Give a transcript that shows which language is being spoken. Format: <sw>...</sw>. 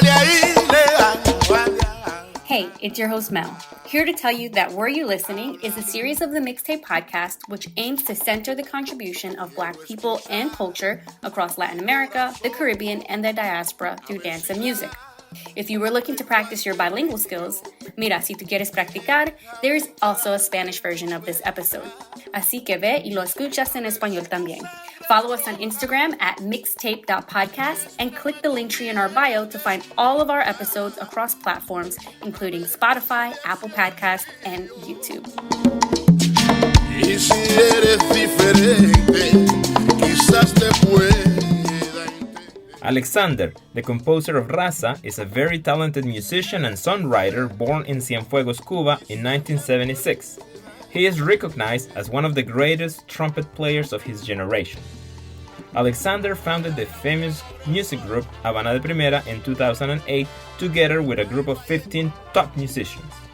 <en>Hey, it's your host Mel, here to tell you that Were You Listening is a series of the Mixedtape podcast which aims to center the contribution of Black people and culture across Latin America, the Caribbean, and the diaspora through dance and music. If you were looking to practice your bilingual skills,</en> <es>mira, si tú quieres practicar,</es> <en>there is also a Spanish version of this episode.</en> <es>Así que ve y lo escuchas en español también.</es> <en>Follow us on Instagram at mixedtape.podcast and click the link tree in our bio to find all of our episodes across platforms, including Spotify, Apple Podcasts, and YouTube.</en> <es>Y si eres diferente, quizás te pueda.</es> <en>Alexander, the composer of Raza, is a very talented musician and songwriter born in Cienfuegos, Cuba in 1976. He is recognized as one of the greatest trumpet players of his generation. Alexander founded the famous music group Havana de Primera in 2008 together with a group of 15 top musicians.</en>